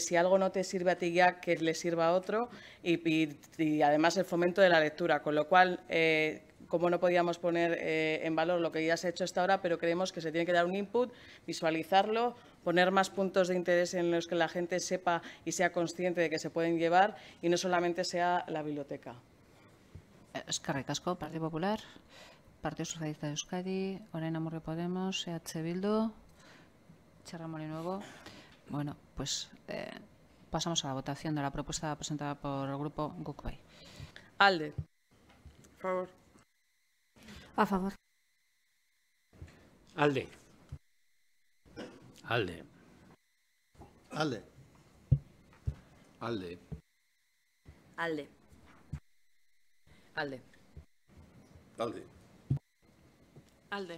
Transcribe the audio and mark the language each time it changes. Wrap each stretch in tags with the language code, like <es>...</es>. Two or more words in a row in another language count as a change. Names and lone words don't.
<es>si algo no te sirve a ti ya, que le sirva a otro y además el fomento de la lectura, con lo cual como no podíamos poner en valor lo que ya se ha hecho hasta ahora, pero creemos que se tiene que dar un input, visualizarlo, poner más puntos de interés en los que la gente sepa y sea consciente de que se pueden llevar y no solamente sea la biblioteca.</es> <eu>Eskerrik asko,</eu> <es>Partido Popular, Partido Socialista de Euskadi, Orain Amurrio Podemos, EH Bildu, Txarra Molinuevo. Bueno, pues pasamos a la votación de la propuesta presentada por el grupo Guk Bai.</es> <eu>ALDE.</eu> <es>A favor. A favor.</es> <eu>Alde. Alde. Alde. Alde. Alde. Alde. Alde. Alde.</eu>